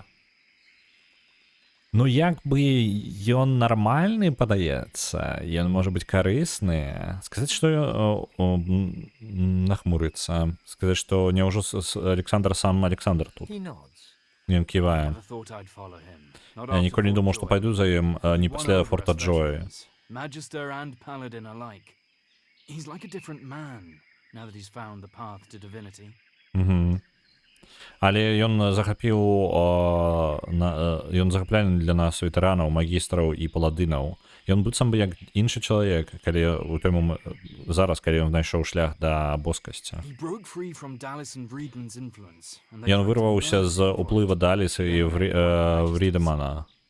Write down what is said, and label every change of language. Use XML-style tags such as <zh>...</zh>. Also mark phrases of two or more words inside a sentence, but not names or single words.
<be>Ну, як бы ён нармальны, падаецца, ён можа быць карысны. Сказаць, што нахмурыцца. Сказаць, што няўжо Александр сам Александр тут. Ён ківае. Я ніколі не думаў, што пайду за ім не пасля Форта Джоі.</be> <en>Magister and Paladin alike. He's like a different man now that he's found the path to divinity.</en> <be>Але ён захапляе для нас ветэранаў, магістраў і паладынаў. Ён быццам бы як іншы чалавек, калі у той момент зараз, калі ён знайшоў шлях да боскасці. Ён вырваўся з уплыва Даліса і Врідемана.</be>